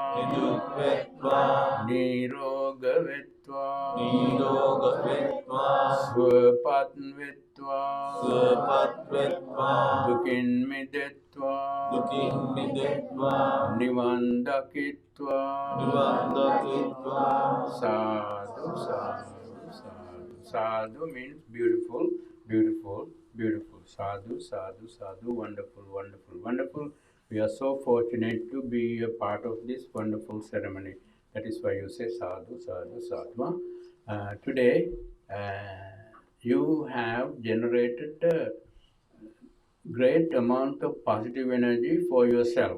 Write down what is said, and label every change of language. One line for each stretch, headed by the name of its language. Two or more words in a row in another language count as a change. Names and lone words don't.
Pali: Nirogavetva, Swapatvetva, Dukinmidetva, Nivandakitva, Sadhu, sadhu, sadhu.
English: Sadhu means beautiful, beautiful, beautiful.
Pali: Sadhu, sadhu, sadhu,
English: wonderful, wonderful, wonderful. We are so fortunate to be a part of this wonderful ceremony. That is why you say sadhu, sadhu, sadhu. Today, you have generated a great amount of positive energy for yourself.